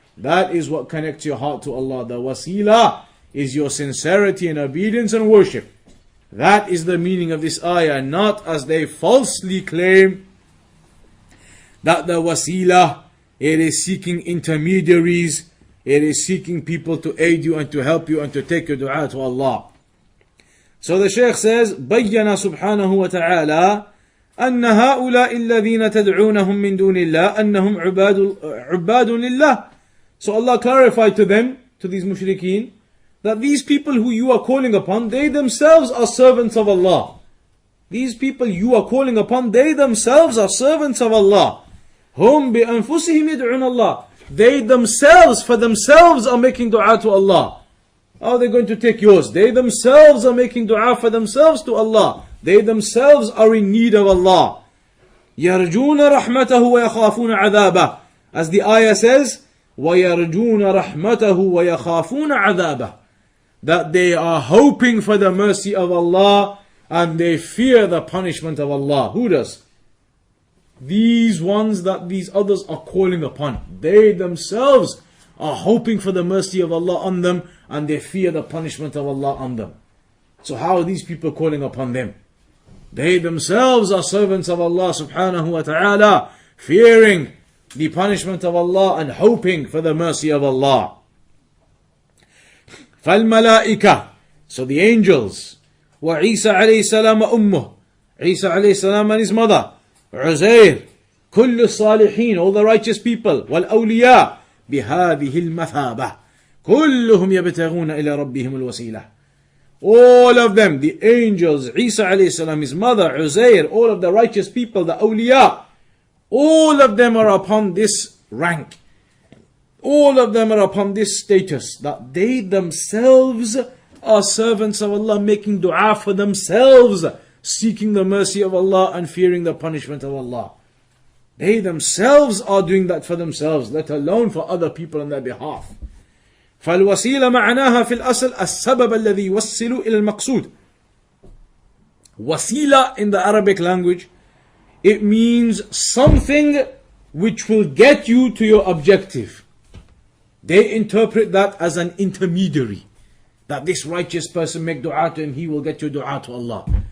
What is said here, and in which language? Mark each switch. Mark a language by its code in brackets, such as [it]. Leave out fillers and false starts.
[en] That is what connects your heart to Allah. The wasila is your sincerity and obedience and worship. That is the meaning of this ayah, not as they falsely claim that the wasila, it is seeking intermediaries, it is seeking people to aid you and to help you and to take your dua to Allah. So the Shaykh says, [ar] بَيَّنَ سُبْحَانَهُ وَتَعَالَى أَنَّ هَؤُلَاءِ الَّذِينَ تَدْعُونَهُم مِّن دُونِ اللَّهِ أَنَّهُمْ عُبَادٌ لِلَّهِ. [en] So Allah clarified to them, to these mushrikeen, that these people who you are calling upon, they themselves are servants of Allah. These people you are calling upon, they themselves are servants of Allah. [ar] Hum bi anfusihim yad'un Allah. [en] They themselves, for themselves, are making dua to Allah. How are they going to take yours? They themselves are making dua for themselves to Allah. They themselves are in need of Allah. [ar] يَرْجُونَ رَحْمَتَهُ وَيَخَافُونَ عَذَابَهُ. [en] As the ayah says, [ar] وَيَرْجُونَ رَحْمَتَهُ وَيَخَافُونَ عَذَابَهُ. [en] That they are hoping for the mercy of Allah and they fear the punishment of Allah. Who does? These ones that these others are calling upon. They themselves are hoping for the mercy of Allah on them and they fear the punishment of Allah on them. So how are these people calling upon them? They themselves are servants of Allah subhanahu wa ta'ala, fearing the punishment of Allah and hoping for the mercy of Allah. [ar] فَالْمَلَائِكَةِ. [en] So the angels, [ar] وَعِيسَى عَلَيْهِ السَّلَامَ أُمُّهُ. [en] Isa alayhi salam and his mother, Uzair, [ar] كل الصالحين, [en] all the righteous people, [ar] والأولياء بهذه المثابة كلهم يبتغون إلى ربهم الوسيلة. [en] All of them, the angels, Isa alayhi salam, his mother, Uzair, all of the righteous people, the awliya, all of them are upon this rank. All of them are upon this status, that they themselves are servants of Allah, making dua for themselves, seeking the mercy of Allah and fearing the punishment of Allah. They themselves are doing that for themselves, let alone for other people on their behalf. [ar] فالوسيلة معناها في الأصل السبب الذي يوصل إلى المقصود. [en] Wasila in the Arabic language, it means something which will get you to your objective. They interpret that as an intermediary. That this righteous person make dua to him, he will get your dua to Allah.